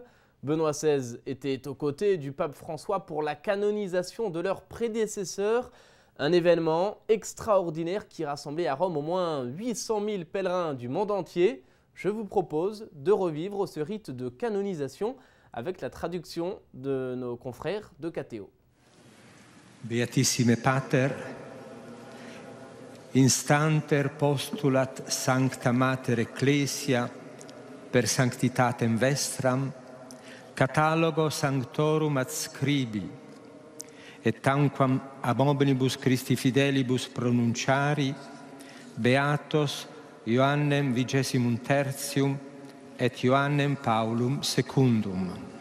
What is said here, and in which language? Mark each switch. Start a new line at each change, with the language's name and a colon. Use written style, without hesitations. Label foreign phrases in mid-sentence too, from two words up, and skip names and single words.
French: Benoît XVI était aux côtés du pape François pour la canonisation de leurs prédécesseurs. Un événement extraordinaire qui rassemblait à Rome au moins 800 000 pèlerins du monde entier. Je vous propose de revivre ce rite de canonisation avec la traduction de nos confrères de Catéo.
Latin: Beatissime Pater, instanter postulat Sancta Mater Ecclesia per sanctitatem vestram, catalogo sanctorum adscribi, et tanquam ab omnibus Christi fidelibus pronunciari, beatos Ioannem XXIII et Ioannem Paulum II.